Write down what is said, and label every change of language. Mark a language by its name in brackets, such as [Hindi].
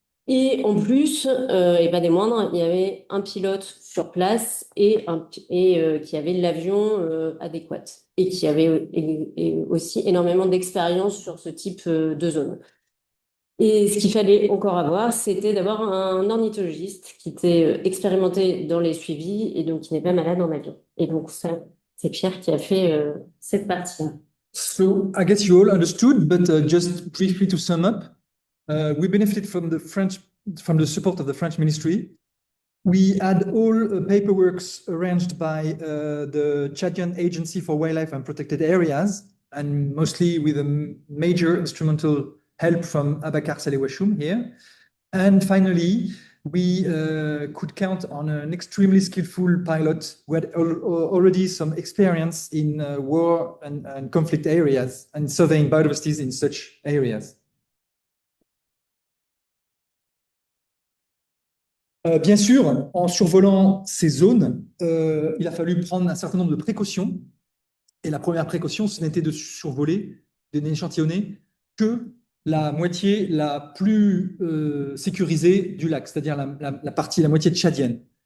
[French] Et en plus, et pas des moindres, il y avait un pilote sur place et qui avait l'avion adéquat et qui avait aussi énormément d'expérience sur ce type de zone. Et ce qu'il fallait encore avoir, c'était d'abord un ornithologiste qui était expérimenté dans les suivis et donc qui n'est pas malade en avion. Et donc ça, c'est Pierre qui a fait cette partie. [English] So I guess you all understood, but just briefly to sum up, we benefited from the support of the French ministry. We had all paperwork arranged by the Chadian Agency for Wildlife and Protected Areas, and mostly with a major instrumental help from Abakar, Saleh, Wachoum here. And finally, we could count on an extremely skillful pilot who had already some experience in war and conflict areas and surveying biodiversities in such areas. [French] Bien sûr, en survolant ces zones, il a fallu prendre un certain nombre de précautions. Et la première précaution, ce n'était de survoler, de n'échantillonner que la moitié la plus sécurisée du lac, c'est-à-dire la moitié tchadienne.